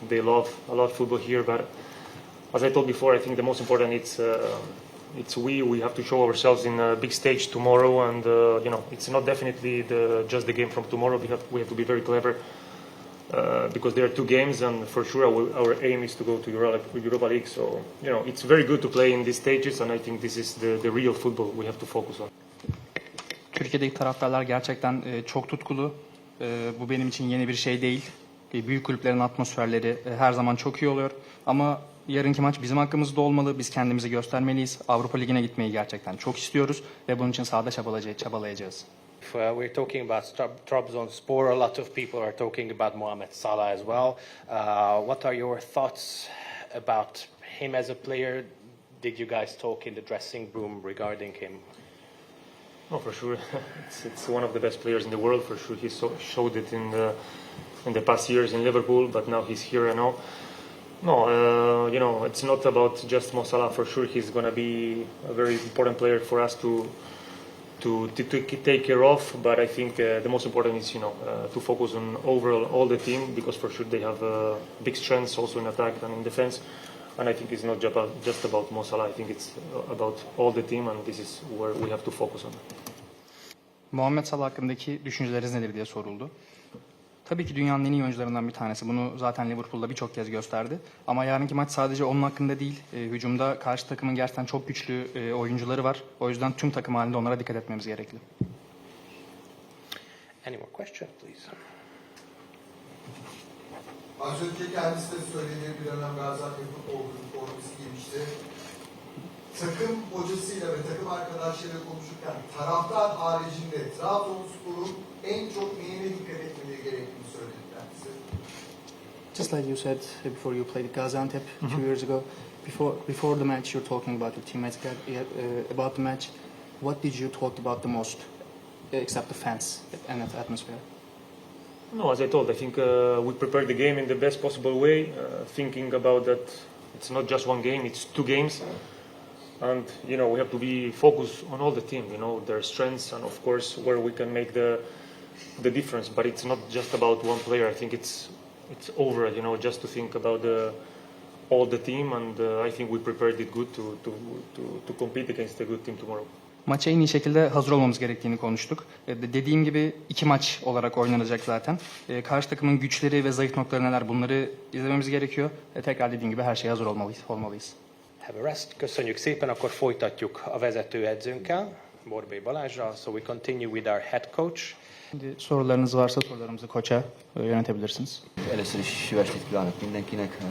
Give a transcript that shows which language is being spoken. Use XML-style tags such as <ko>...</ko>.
<en>They love a lot of football here, but as I told before, I think the most important we have to show ourselves in a big stage tomorrow, and it's not definitely just the game from tomorrow. We have to be very clever. Because there are 2 games, and for sure our aim is to go to Europa League. So it's very good to play in these stages, and I think this is the real football we have to focus on.</en> <tr>Türkiye'deki taraftarlar gerçekten çok tutkulu. Bu benim için yeni bir şey değil. Büyük kulüplerin atmosferleri her zaman çok iyi oluyor. Ama yarınki maç bizim hakkımızda olmalı. Biz kendimizi göstermeliyiz. Avrupa Ligi'ne gitmeyi gerçekten çok istiyoruz ve bunun için sahada çabalayacağız.</tr> <en>We're talking about Trabzonspor. A lot of people are talking about Mohamed Salah as well. What are your thoughts about him as a player? Did you guys talk in the dressing room regarding him? Oh, for sure. It's one of the best players in the world. For sure, he showed it in the past years in Liverpool, but now he's here and all. No, it's not about just Mo Salah. For sure, he's going to be a very important player for us to take care of, but I think the most important is to focus on overall all the team, because for sure they have big strengths also in attack and in defense, and I think it's not just about Mo Salah. I think it's about all the team, and this is where we have to focus on.</en> <tr>Muhammed Salah hakkındaki düşünceleriniz nedir diye soruldu. Tabii ki dünyanın en iyi oyuncularından bir tanesi. Bunu zaten Liverpool'da birçok kez gösterdi. Ama yarınki maç sadece onun hakkında değil. Hücumda karşı takımın gerçekten çok güçlü oyuncuları var. O yüzden tüm takım halinde onlara dikkat etmemiz gerekli.</tr> <en>Any more questions, please?</en> <tr>Az önce kendisi de söylediği bir dönem Gaziantep Futbol Kulübü forması giymişti. Takım hocasıyla ve takım arkadaşlarıyla konuşurken taraftar haricinde Trabzonspor'un en çok neyine dikkat etmeleri gerektiğini söyledi kendisi.</tr> <en>Just like you said before you played Gaziantep 2 years ago, before the match you're talking about your teammates about the match. What did you talk about the most, except the fans and the atmosphere? No, as I told, I think we prepared the game in the best possible way, thinking about that it's not just 1 game, it's 2 games. And we have to be focused on all the team, their strengths, and of course where we can make the difference. But it's not just about one player. I think it's over, just to think about all the team, and I think we prepared it good to compete against a good team tomorrow.</en> <tr>Maça en iyi şekilde hazır olmamız gerektiğini konuştuk. Dediğim gibi 2 maç olarak oynanacak zaten. Karşı takımın güçleri ve zayıf noktaları neler, bunları izlememiz gerekiyor. Tekrar dediğim gibi her şeye hazır olmalıyız.</tr> <en>Have a rest.</en> <hu>Köszönjük szépen, akkor folytatjuk a vezetőedzőnkkel, Borbély Balázsral.</hu> <en>So we continue with our head coach.</en> <tr>Şimdi sorularınız varsa sorularımızı koça yönetebilirsiniz.</tr> <hu>Először is jó estét kívánok mindenkinek.</hu>